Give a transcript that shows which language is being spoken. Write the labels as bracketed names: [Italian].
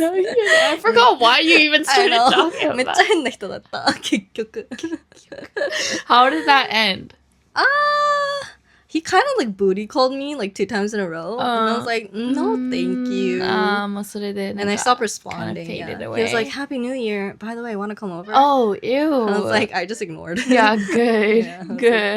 [English] I forgot why you even started talking about [Japanese] めっちゃ変な人だった、結局。 [English] How did that end? He kind of like booty called me like 2 times in a row. And I was like, no, thank you. And I stopped responding. He was like, Happy New Year. By the way, want to come over? Oh, ew. And I was like, I just ignored it. Yeah, good. Good.